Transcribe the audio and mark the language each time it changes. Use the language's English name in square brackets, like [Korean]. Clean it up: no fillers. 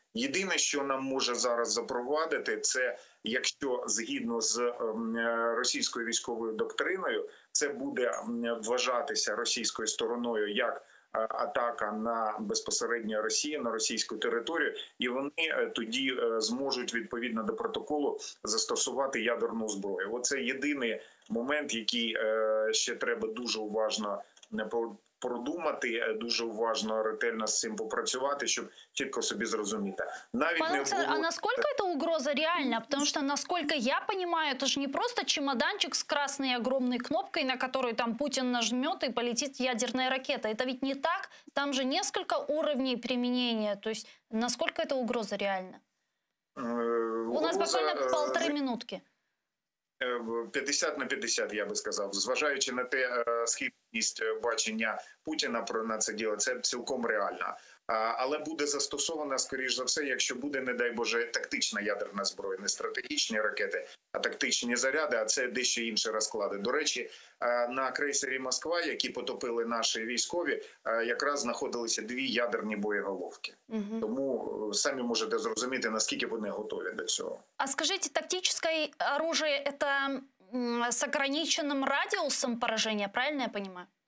[Ukrainian] Єдине, що нам може зараз запровадити, це якщо згідно з російською військовою доктриною, це буде вважатися російською стороною як атака на безпосередньо Росію, на російську територію, і вони тоді зможуть відповідно до протоколу застосувати ядерну зброю. Оце єдиний момент, який ще треба дуже уважно продумати, дуже уважно, ретельно з цим попрацювати, щоб чітко собі зрозуміти. [Russian] А насколько эта угроза реальна? Потому что, насколько я понимаю, это же не просто чемоданчик с красной огромной кнопкой, на которую там Путин нажмет и полетит ядерная ракета. Это ведь не так. Там же несколько уровней применения. То есть, насколько эта угроза реальна? У нас буквально 1,5 минутки. [Ukrainian] 50 на 50, я би сказав. Зважаючи на те схибність бачення Путіна на це діло, це цілком реально. Але буде застосована, скоріш за все, якщо буде, не дай Боже, тактична ядерна зброя, не стратегічні ракети, а тактичні заряди, а це дещо інші розклади. До речі, на крейсері «Москва», які потопили наші військові, якраз знаходилися 2 ядерні боєголовки. Тому самі можете зрозуміти, наскільки вони готові до цього. [Russian] А скажите, тактическое оружие – это с ограниченным радиусом поражения, правильно я понимаю?